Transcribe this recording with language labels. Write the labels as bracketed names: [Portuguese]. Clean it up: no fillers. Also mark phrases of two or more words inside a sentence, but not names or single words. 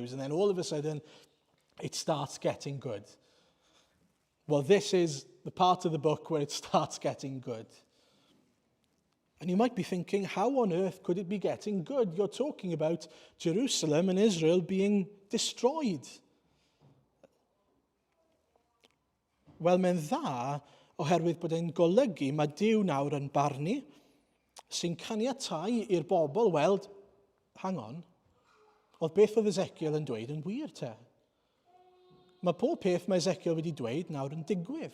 [English] And then all of a sudden, it starts getting good. Well, this is the part of the book where it starts getting good. And you might be thinking, how on earth could it be getting good? You're talking about Jerusalem and Israel being destroyed. [Welsh] Wel, mae'n dda oherwydd bod e'n golygu mae Duw nawr yn barnu sy'n caniatáu i'r bobl weld, [English] hang on, [Welsh] oedd beth oedd Ezekiel yn dweud yn wir te. Mae pob peth mae Ezekiel wedi dweud nawr yn digwydd.